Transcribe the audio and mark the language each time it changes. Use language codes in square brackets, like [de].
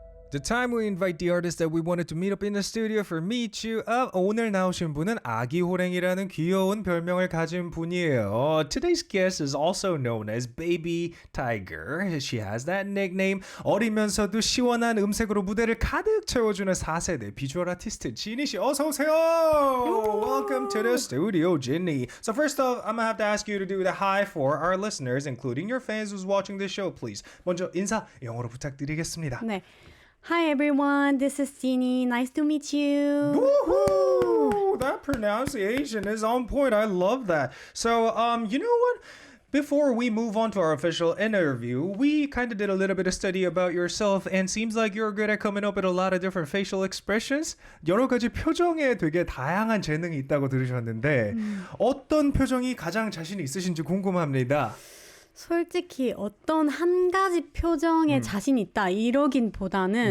[en] The time we invite the artists that we wanted to meet up in the studio for Meet You Up. [ko] 오늘 나오신 분은 아기 호랭이라는 귀여운 별명을 가진 분이에요. [en] Today's guest is also known as Baby Tiger. She has that nickname. [ko] 어리면서도 시원한 음색으로 무대를 가득 채워주는 4세대 비주얼 아티스트 지니 씨 어서 오세요. [en] Welcome to the studio, JINI. So first off, I'm gonna have to ask you to do the hi for our listeners, including your fans who's watching this show, please. [ko] 먼저 인사 영어로 부탁드리겠습니다. 네. [en] Hi everyone, this is JINI. Nice to meet you. Woohoo! That pronunciation is on point. I love that. So, you know what? Before we move on to our official interview, we kind of did a little bit of study about yourself and seems like you're good at coming up with a lot of different facial expressions. [ko] 여러 가지 표정에 되게 다양한 재능이 있다고 들으셨는데 어떤 표정이 가장 자신 있으신지 궁금합니다. 솔직히 어떤 한 가지 표정에 자신 있다 이러긴 보다는